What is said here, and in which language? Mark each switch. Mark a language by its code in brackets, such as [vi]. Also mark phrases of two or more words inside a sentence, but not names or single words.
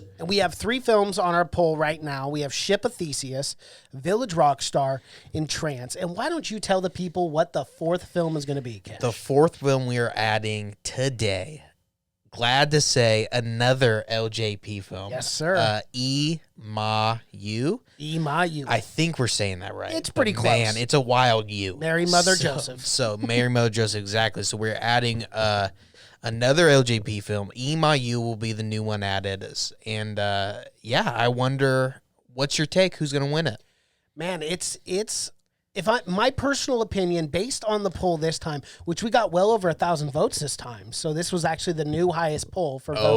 [en] And we have 3 films on our poll right now. We have Ship of Theseus, Village Rockstar, and Trance. And why don't you tell the people what the 4th film is going to be, Cash? The 4th film we are adding today. Glad to say another LJP film. Yes, sir. E-Ma-U. E-Ma-U. I think we're saying that right. It's pretty But close. Man, it's a wild U. Mary Mother Joseph. So Mary Mother Joseph, exactly. So we're adding another LJP film. E-Ma-U will be the new one added. And, yeah, I wonder, what's your take? Who's going to win it? Man, my personal opinion, based on the poll this time, which we got well over 1,000 votes this time, so this was actually the new highest poll for voting.